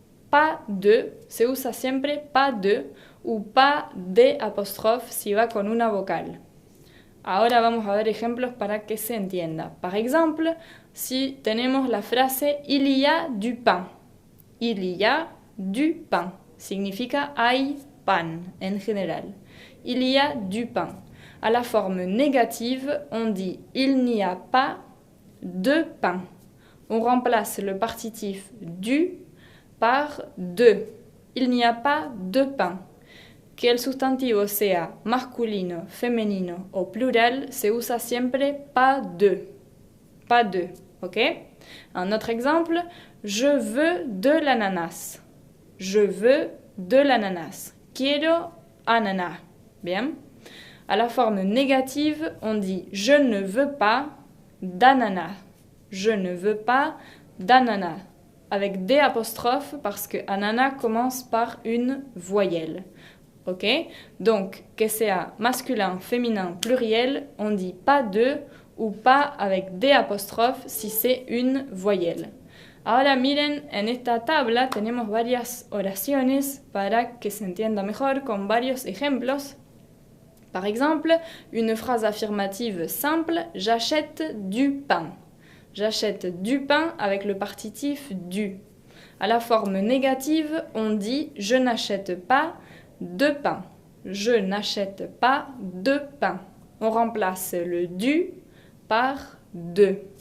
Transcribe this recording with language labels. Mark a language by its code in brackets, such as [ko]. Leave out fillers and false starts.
[es] Pas de, se usa siempre [fr] pas de ou pas de [es] apóstrofe si va con una vocal. Ahora vamos a ver ejemplos para que se entienda. [fr] Par exemple, [es] si tenemos la frase [fr] il y a du pain. Il y a du pain. [es] Significa hay pan en general. [fr] Il y a du pain. À la forme négative, on dit il n'y a pas de pain. On remplace le partitif du par de. Il n'y a pas de pain. [es] Que el sustantivo sea masculino, femenino o plural, se usa siempre pas de. Pas de, ok? [fr] Un autre exemple, je veux de l'ananas. Je veux de l'ananas. [es] Quiero ananas. Bien. [fr] À la forme négative, on dit je ne veux pas d'ananas. Je ne veux pas d'ananas. Avec des apostrophes parce que ananas commence par une voyelle. Ok? Donc, [es] que sea [fr] masculin, féminin, pluriel, on dit pas de ou pas avec des apostrophes si c'est une voyelle. [es] Ahora miren, en esta tabla tenemos varias oraciones para que se entienda mejor con varios ejemplos. [fr] Par exemple, une phrase affirmative simple, j'achète du pain. J'achète du pain avec le partitif du. À la forme négative, on dit je n'achète pas de pain. Je n'achète pas de pain. On remplace le du par de.